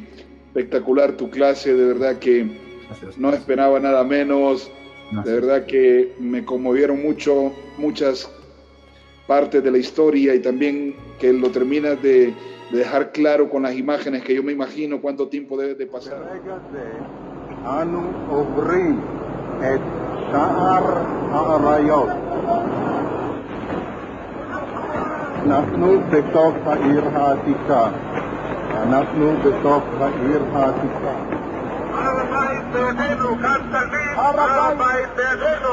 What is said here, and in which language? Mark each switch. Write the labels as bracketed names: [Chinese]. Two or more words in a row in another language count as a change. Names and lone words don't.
[Spanish] Espectacular tu clase, de verdad que gracias. No esperaba nada menos. Gracias. De verdad que me conmovieron mucho, muchas partes de la historia, y también que lo terminas de dejar claro con las imágenes, que yo me imagino cuánto tiempo debe de pasar. [Hebrew] אנחנו בתוך העיר העתיקה. אנחנו בתוך העיר העתיקה. הר הבית בידינו, כאן תלמיד, הר הבית בידינו.